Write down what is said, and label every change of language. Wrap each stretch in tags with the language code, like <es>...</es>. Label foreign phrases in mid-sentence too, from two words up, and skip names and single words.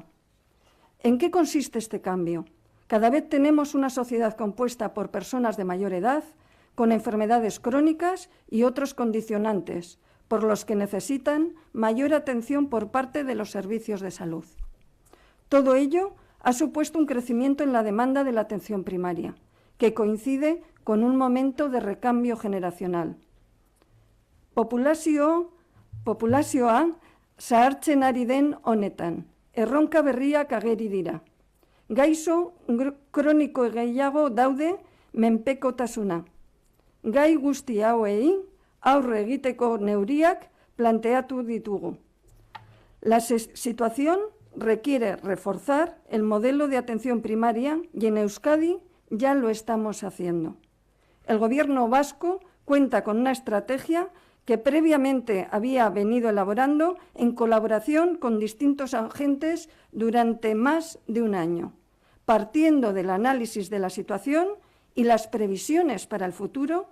<es>¿En qué consiste este cambio? Cada vez tenemos una sociedad compuesta por personas de mayor edad, con enfermedades crónicas y otros condicionantes, por los que necesitan mayor atención por parte de los servicios de salud. Todo ello ha supuesto un crecimiento en la demanda de la atención primaria, que coincide con un momento de recambio generacional.</es> <eu>Populazioa zahartzen ari den honetan, erronka berriak ageri dira. Gaixo kroniko gehiago daude menpekotasuna. Gai guzti hauei aurre egiteko neurriak planteatu ditugu.</eu> <es>La situación requiere reforzar el modelo de atención primaria y en Euskadi ya lo estamos haciendo. El Gobierno vasco cuenta con una estrategia que previamente había venido elaborando en colaboración con distintos agentes durante más de un año, partiendo del análisis de la situación y las previsiones para el futuro.</es>